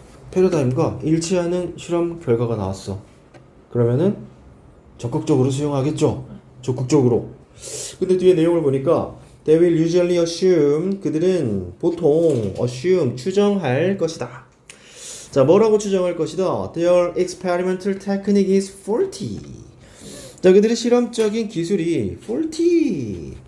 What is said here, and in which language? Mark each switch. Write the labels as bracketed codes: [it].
[ko] 패러다임과 일치하는 실험 결과가 나왔어. 그러면은 적극적으로 수용하겠죠? 적극적으로. 근데 뒤에 내용을 보니까 [en] they will usually assume, [ko] 그들은 보통 assume, 추정할 것이다. 자, 뭐라고 추정할 것이다? [en] Their experimental technique is faulty. [ko] 자, 그들의 실험적인 기술이 faulty.